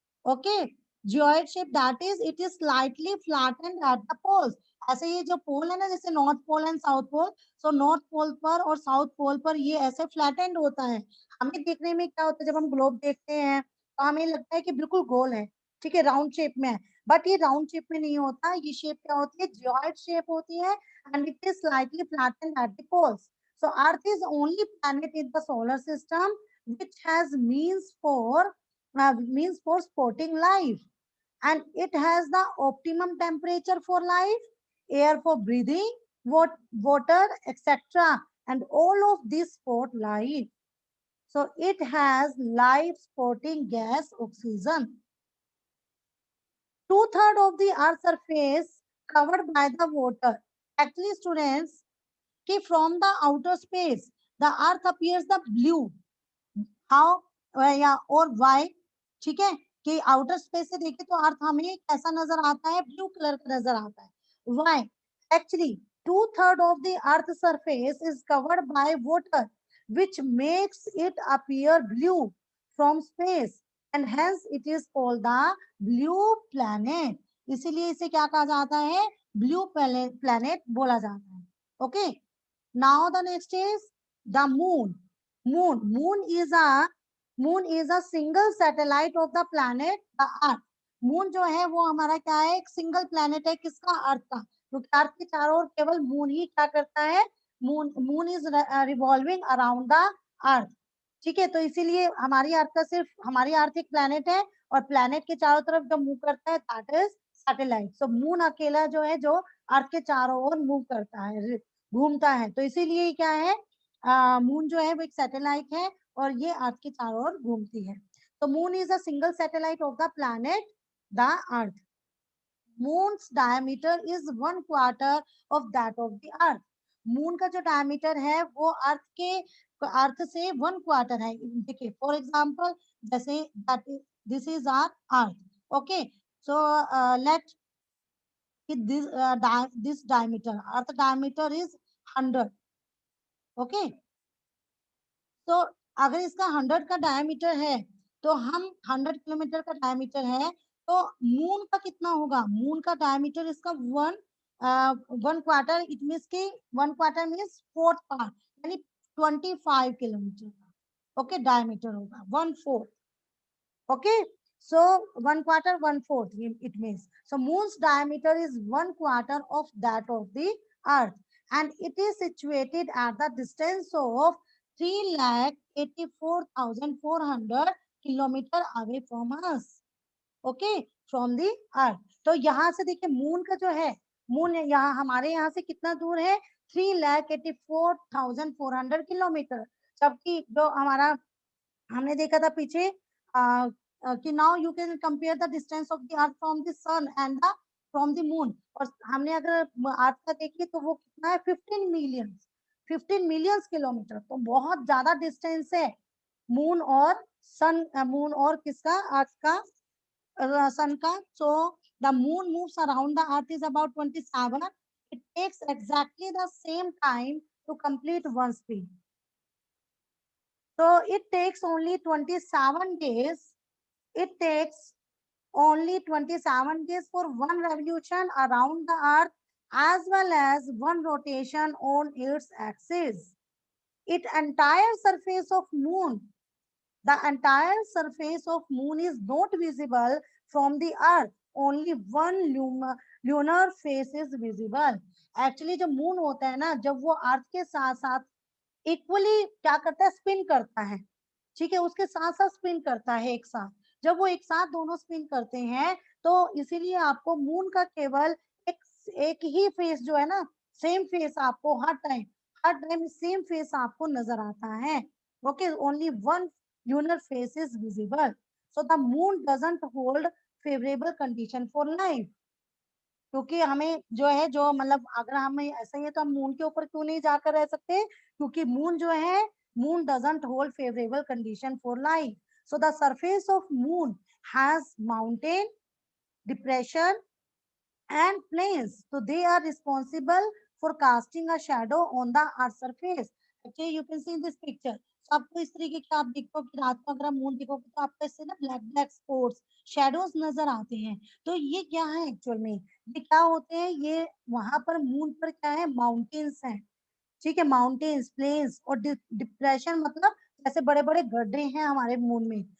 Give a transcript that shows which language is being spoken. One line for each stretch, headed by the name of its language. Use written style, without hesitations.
English: okay, geoid shape, that is it is slightly flattened at the poles।
Hindi: ऐसे ये जो पोल है ना, जैसे north pole and south pole, so north pole पर और साउथ पोल पर ये ऐसे फ्लैटेंड होता है। हमें देखने में क्या होता है, जब हम ग्लोब देखते हैं तो हमें लगता है कि बिल्कुल गोल है, ठीक है, राउंड शेप में है, बट ये राउंड शेप में नहीं होता, ये शेप क्या होती है, जियोइड शेप होती है,
English: and it is slightly flattened at the poles। So Earth is only planet in the solar system which has means for supporting life, and it has the optimum temperature for life, air for breathing, water, etc. And all of this support life. So it has life supporting gas, oxygen. 2/3 of the Earth's surface covered by the water.
Hindi: Actually, students, कि
English: from the outer space the earth appears the blue, how
Hindi: या और why, ठीक है, कि outer space से देखें तो अर्थ हमें कैसा नजर आता है, ब्लू कलर का नजर आता है।
English: why, actually 2/3 of the earth surface is covered by water which makes it appear blue from space, and hence it is called the blue planet।
Hindi: इसीलिए इसे क्या कहा जाता है, ब्लू प्लैनेट बोला जाता है।
English: Okay, now the next is the moon। Moon is a single satellite of the planet the earth।
Hindi: Moon जो है वो हमारा क्या है, एक सिंगल प्लैनेट है, किसका, अर्थ का, क्योंकि अर्थ के चारों ओर केवल मून ही क्या करता है,
English: moon is revolving around the earth,
Hindi: ठीक है। तो इसीलिए हमारी अर्थ एक प्लैनेट है, और प्लैनेट के चारों तरफ जब मूव करता है
English: That is satellite.
Hindi: So moon अकेला जो है, जो अर्थ के चारों ओर मूव करता है, घूमता है, तो इसीलिए क्या है, मून जो है वो एक सैटेलाइट है, और ये अर्थ के चारों ओर घूमती है।
English: तो moon is a single satellite of the planet the earth. Moon's diameter is 1/4 of that of the earth.
Hindi: Moon का जो डायमीटर है वो अर्थ से 1/4 है।
English: देखिए for example, जैसे this is our earth. Okay, so let this diameter, earth diameter is 100।
Hindi: Okay, तो अगर इसका 100 का डायमीटर है, तो हम 100 किलोमीटर का डायमीटर है, तो मून का कितना होगा, मून का डायमीटर इसका 1/4,
English: it means
Hindi: की 1/4 मीन्स फोर्थ पार्ट, यानी 25 किलोमीटर का, ओके, डायमीटर होगा 1/4।
English: okay, so 1/4 1/4 it means, so moon's diameter is 1/4 of that of the earth, and it is situated at the distance of 3,84,400 kilometer away from us, okay, from the earth।
Hindi: तो यहाँ से देखिए moon का जो है, moon यहाँ हमारे यहाँ से कितना दूर है, 3,84,400 किलोमीटर, जबकि जो हमारा हमने देखा था पीछे कि
English: now you can compare the distance of the earth from the sun and the from the moon,
Hindi: और हमने अगर अर्थ का देखिए तो वो कितना है, 15 मिलियन किलोमीटर, तो बहुत ज्यादा डिस्टेंस है मून और सन मून और किसका, अर्थ का, सन का.
English: So the moon moves around the earth is about 27. It takes exactly the same time to complete one spin. So it takes only 27 days. It takes only 27 days for one revolution around the earth as well as one rotation on its axis. It entire surface of moon, the entire surface of moon is not visible from the earth. Only one lunar face is visible.
Hindi: Actually जो moon होता है ना, जब वो अर्थ के साथ साथ equally क्या करता है, स्पिन करता है. ठीक है, उसके साथ साथ स्पिन करता है एक साथ. जब वो एक साथ दोनों स्पिन करते हैं तो इसीलिए आपको मून का केवल एक एक ही फेस जो है ना, सेम फेस आपको हर टाइम सेम फेस आपको नजर आता है.
English: Okay, only one lunar face is visible. So the moon doesn't hold favorable condition for life.
Hindi: क्योंकि हमें जो है, जो मतलब अगर हमें ऐसा ही है तो हम मून के ऊपर क्यों नहीं जाकर रह सकते, क्योंकि मून जो है, moon
English: doesn't hold favorable condition for life. So the surface of moon has mountain, depression and plains. So they are responsible for casting a shadow on the earth surface. Okay, you can see in this picture.
Hindi: So आपको इस तरीके के, आप देखो कि रात को अगर आप मून देखोगे तो आपको इससे ना ब्लैक ब्लैक स्पॉट्स, शेडोज नजर आते हैं. तो ये क्या है एक्चुअल में, ये क्या होते हैं, ये वहां पर मून पर क्या है, माउंटेन्स हैं. ठीक है, माउंटेन्स, प्लेन्स और डिप्रेशन, मतलब जैसे बड़े बड़े गड्ढे हैं हमारे मून में.